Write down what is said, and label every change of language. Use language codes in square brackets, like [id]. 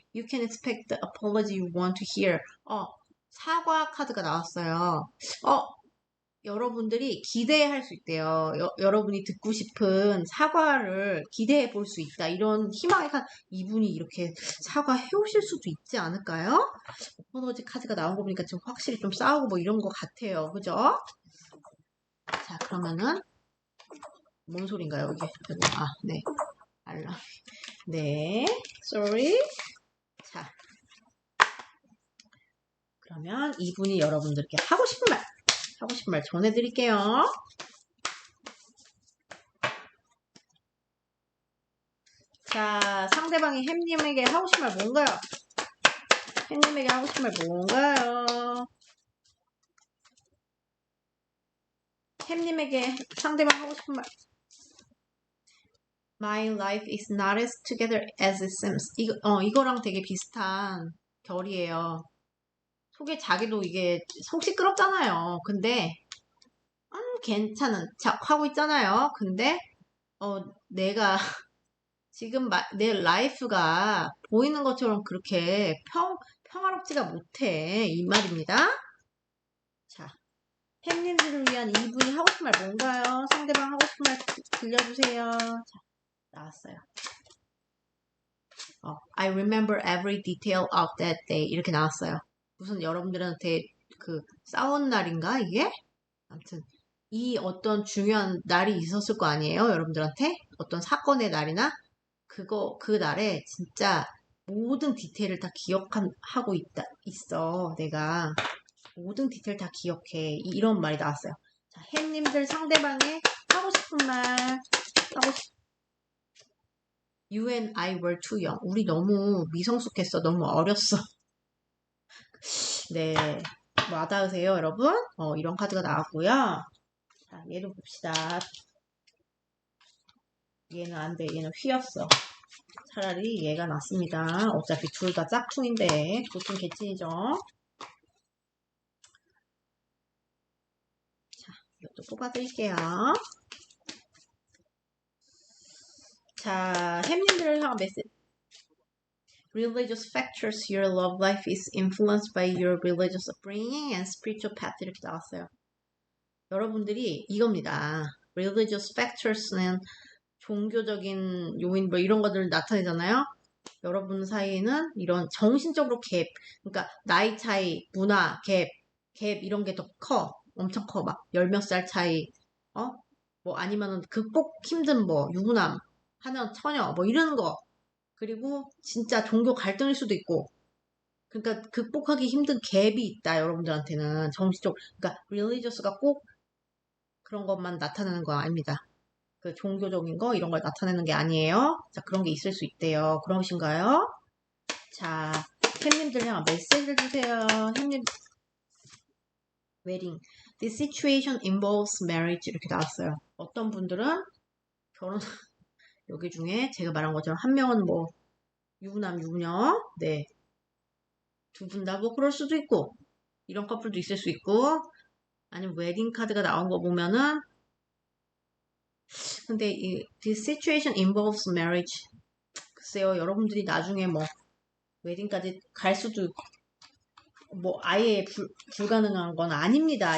[en] You can expect the apology you want to hear. [ko] 사과 카드가 나왔어요. 여러분들이 기대할 수 있대요. 여러분이 듣고 싶은 사과를 기대해 볼 수 있다. 이런 희망의 카드. 이분이 이렇게 사과해 오실 수도 있지 않을까요? 어퍼러지 카드가 나온 거 보니까 지금 확실히 좀 싸우고 뭐 이런 거 같아요. 그죠? 자, 그러면은 뭔 소린가요? 이게 네. 알람. 네. Sorry. 자. 그러면 이분이 여러분들께 하고 싶은 말 전해드릴게요. 자, 상대방이 햄님에게 하고 싶은 말 뭔가요? 햄님에게 하고 싶은 말 뭔가요? 햄님에게 상대방 하고 싶은 말. [en] My life is not as together as it seems. [ko] 이거랑 되게 비슷한 결이에요. 속에 자기도 이게 속 시끄럽잖아요. 근데 괜찮은 척 하고 있잖아요. 근데 내가 지금 내 라이프가 보이는 것처럼 그렇게 평화롭지가 못해. 이 말입니다. 자, 팬님들을 위한 이분이 하고 싶은 말 뭔가요? 상대방 하고 싶은 말 들려주세요. 자, 나왔어요. [en] I remember every detail of that day. [ko] 이렇게 나왔어요. 무슨 여러분들한테 그 싸운 날인가 이게? 아무튼 이 어떤 중요한 날이 있었을 거 아니에요? 여러분들한테 어떤 사건의 날이나 그 날에 진짜 모든 디테일을 다 기억하고 있어. 내가 모든 디테일 다 기억해. 이런 말이 나왔어요. 자, 햄님들 상대방의 하고 싶은 말 [en] You and I were too young. [ko] 우리 너무 미성숙했어. 너무 어렸어. 네. 와닿으세요, 여러분? 이런 카드가 나왔고요. 자, 얘도 봅시다. 얘는 안 돼. 얘는 휘었어. 차라리 얘가 낫습니다. 어차피 둘 다 짝퉁인데 보통 개찐이죠. 자, 이것도 뽑아드릴게요. 자, 햄님들을 향한 메시지. [en] Religious factors. Your love life is influenced by your religious upbringing and spiritual path. [ko] 이렇게 나왔어요. 여러분들이 이겁니다. Religious factors는 종교적인 요인 뭐 이런 것들을 나타내잖아요. 여러분 사이에는 이런 정신적으로 갭, 그러니까 나이 차이, 문화 갭 이런 게 더 커. 엄청 커. 막 열 몇 살 차이, 뭐 아니면은 극복 힘든 뭐 유부남, 하면 처녀, 뭐 이런 거. 그리고 진짜 종교 갈등일 수도 있고. 그러니까 극복하기 힘든 갭이 있다. 여러분들한테는 정신적, 그러니까 religious가 꼭 그런 것만 나타내는 거 아닙니다. 그 종교적인 거 이런 걸 나타내는 게 아니에요. 자, 그런 게 있을 수 있대요. 그러신가요? 자, 햄님들요 메시지를 주세요. 햄님 웨딩. [en] This situation involves marriage [ko] 이렇게 나왔어요. 어떤 분들은 결혼 여기 중에 제가 말한 것처럼 한 명은 뭐 유부남 유부녀 네. 두 분 다 뭐 그럴 수도 있고 이런 커플도 있을 수 있고 아니면 웨딩 카드가 나온 거 보면은 근데 [en] this situation involves marriage [ko] 글쎄요 여러분들이 나중에 뭐 웨딩까지 갈 수도 뭐 아예 불가능한 건 아닙니다.